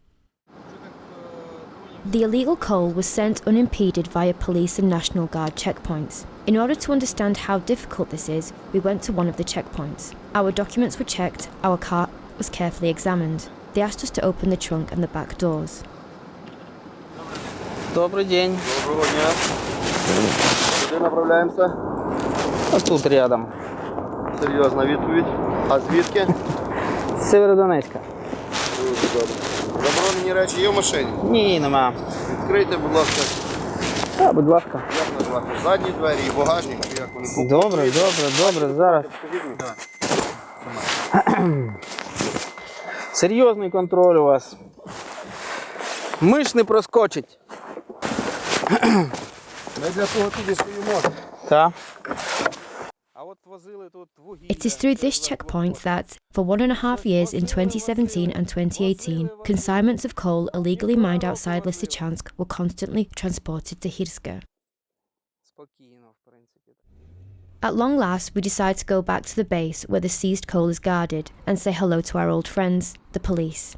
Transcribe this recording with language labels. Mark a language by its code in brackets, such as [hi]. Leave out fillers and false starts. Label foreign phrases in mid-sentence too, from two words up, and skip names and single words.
[en] The illegal coal was sent unimpeded via police and National Guard checkpoints. In order to understand how difficult this is, we went to one of the checkpoints. Our documents were checked, our car was carefully examined. They asked us to open the trunk and the back doors. [ru] Добрый день. [uk] Доброго дня. Куди направляємося? [ru] А тут рядом. [uk] Серйозна відповідь. А звідки? З Северодонецька. Дуже добре. Заборонені речі є в машині? Ні, нема. Відкрийте, будь ласка. Так, будь ласка. Як назвати? Задні двері і багажник, чи як вони? Добре, зараз. Серйозний контроль у вас. Миш не проскочить. Ми для того тут і стоїмо. Так. [en] It is through this checkpoint that, for 1.5 years in 2017 and 2018, consignments of coal illegally mined outside Lysychansk were constantly transported to Hromadske. At long last, we decide to go back to the base where the seized coal is guarded and say hello to our old friends, the police.